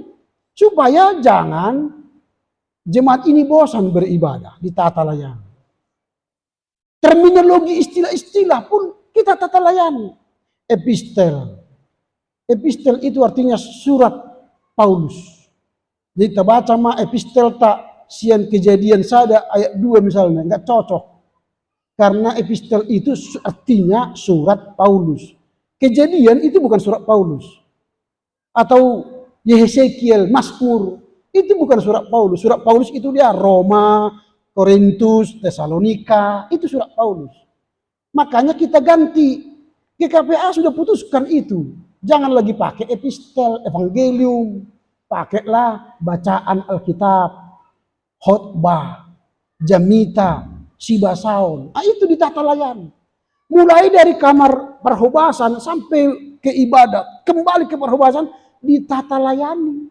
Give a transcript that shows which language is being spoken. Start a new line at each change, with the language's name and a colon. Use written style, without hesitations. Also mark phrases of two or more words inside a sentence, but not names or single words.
Indonesian: Supaya jangan jemaat ini bosan beribadah. Ditata layani. Terminologi istilah-istilah pun kita tata layani. Epistel. Epistel itu artinya surat Paulus. Jadi kita baca mah epistel tak sian kejadian sada ayat 2 misalnya. Enggak cocok. Karena epistel itu artinya surat Paulus. Kejadian itu bukan surat Paulus. Atau Yehezekiel, Mazmur. Itu bukan surat Paulus. Surat Paulus itu dia Roma, Korintus, Tesalonika. Itu surat Paulus. Makanya kita ganti. GKPA sudah putuskan itu. Jangan lagi pakai epistel, evangelium. Pakailah bacaan Alkitab, khotbah, jamita, sibasaun. Nah, itu ditata layani. Mulai dari kamar perhobasan sampai ke ibadat. Kembali ke perhobasan, ditata layani.